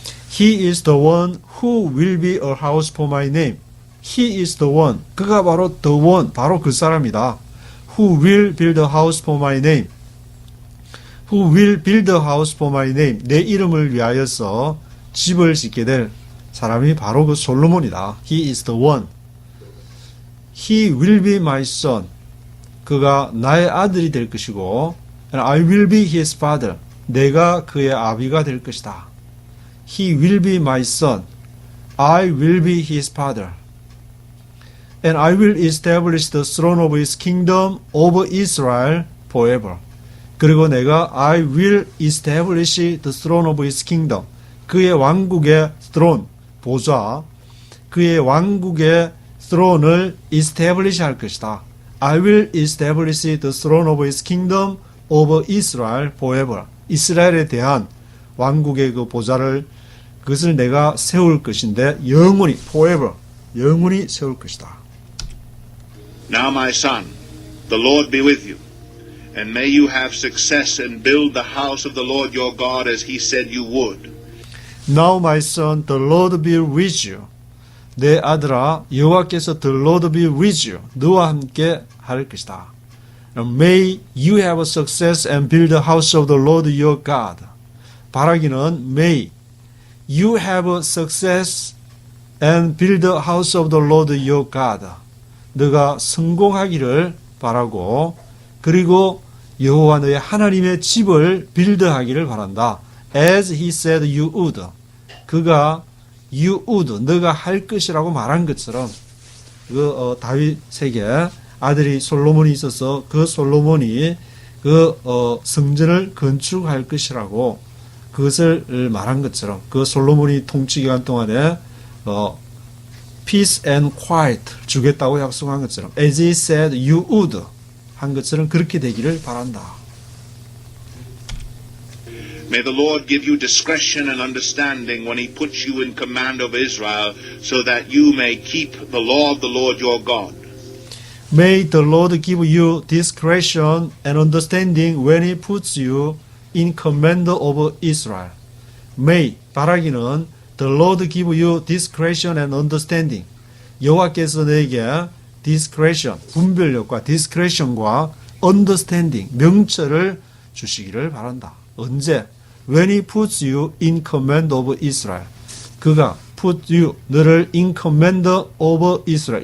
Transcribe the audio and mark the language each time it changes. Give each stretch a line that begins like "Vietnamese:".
English: He is the one who will be a house for my name. He is the one.
Korean: 그가 바로 the one, 바로 그 사람이다.
English: Who will build a house for my name. Who will build a house for my name.
Korean: 내 이름을 위하여서 집을 짓게 될 사람이 바로 그 솔로몬이다.
English: He is the one. He will be my son.
Korean: 그가 나의 아들이 될 것이고
English: and I will be his father.
Korean: 내가 그의 아비가 될 것이다.
English: He will be my son. I will be his father. And I will establish the throne of his kingdom over Israel forever.
Korean: 그리고 내가
English: I will establish the throne of his kingdom.
Korean: 그의 왕국의 throne, 보좌, 그의 왕국의 throne을 establish 할 것이다.
English: I will establish the throne of his kingdom over Israel forever.
Korean: 이스라엘에 대한 왕국의 그 보좌를 그것을 내가 세울 것인데 영원히 forever 영원히 세울 것이다.
English: Now my son, the Lord be with you, and may you have success and build the house of the Lord your God as he said you would. Now my son, the Lord be with you.
Korean: 내 아들아, 여호와께서
English: the Lord be with you.
Korean: 너와 함께 할 것이다.
English: May you have success and build the house of the Lord your God. 바라기는 May you have success and build the house of the Lord your God.
Korean: 너가 성공하기를 바라고 그리고 여호와 너의 하나님의 집을 빌드하기를 바란다.
English: As he said you would.
Korean: 그가 you would, 너가 할 것이라고 말한 것처럼 다윗에게 아들이 솔로몬이 있어서 그 솔로몬이 성전을 건축할 것이라고 그것을 말한 것처럼 그 솔로몬이 통치 기간 동안에
English: peace and quiet
Korean: 주겠다고 약속한 것처럼
English: as he said you would
Korean: 한 것처럼 그렇게 되기를 바란다.
English: May the Lord give you discretion and understanding when He puts you in command of Israel, so that you may keep the law of the Lord your God. May the Lord give you discretion and understanding when He puts you in command of Israel. May, 바라기는 the Lord give you discretion and understanding.
Korean: 여호와께서 너에게 discretion, 분별력과 discretion과 understanding, 명철을 주시기를 바란다. 언제?
English: When He puts you in command of Israel. 그가 put you, 너를 in command of Israel.